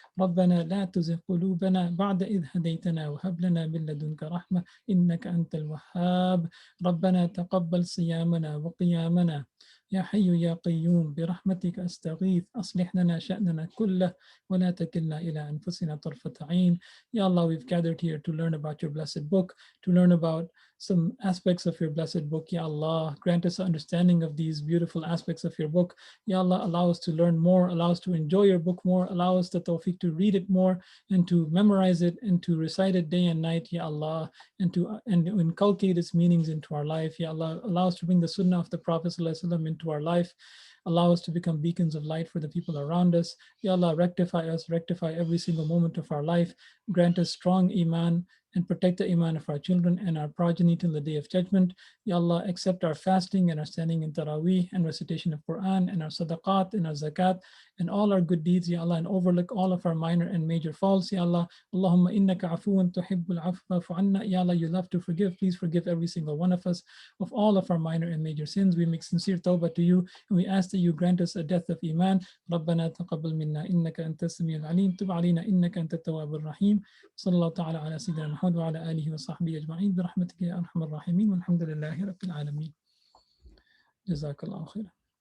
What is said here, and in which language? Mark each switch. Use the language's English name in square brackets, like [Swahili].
[Arabic] ربنا لا تزغ قلوبنا بعد إذ هديتنا وهب لنا من لدنك رحمة إنك أنت الوهاب. ربنا تقبل صيامنا وقيامنا. يا حي يا قيوم برحمتك أستغيث أصلح لنا شأننا كله ولا تكلنا إلى أنفسنا طرفة عين. [English] Ya Allah, we've gathered here to learn about your blessed book, to learn about some aspects of your blessed book. Ya Allah, grant us understanding of these beautiful aspects of your book. Ya Allah, allow us to learn more, allow us to enjoy your book more, allow us the tawfiq to read it more and to memorize it and to recite it day and night, Ya Allah, and to inculcate its meanings into our life. Ya Allah, allow us to bring the sunnah of the Prophet ﷺ into our life. Allow us to become beacons of light for the people around us. Ya Allah, rectify us, rectify every single moment of our life. Grant us strong iman and protect the iman of our children and our progeny till the day of judgment. Ya Allah, accept our fasting and our standing in Taraweeh and recitation of Quran and our sadaqat and our zakat and all our good deeds, Ya Allah, and overlook all of our minor and major faults, Ya Allah. [Arabic] Allahumma innaka afuwan tuhibbul afwa fa'fu anna. Ya Allah, [English] you love to forgive. Please forgive every single one of us of all of our minor and major sins. We make sincere tawbah to you and we ask that you grant us a death of iman. [Arabic] ربنا تقبل منا إنك أنت السميع العليم تب علينا إنك أنت التواب الرحيم. صلى الله تعالى على سيدنا محمد وعلى آله وصحبه أجمعين برحمتك يا أرحم الراحمين والحمد لله رب العالمين. جزاك الله خيرا.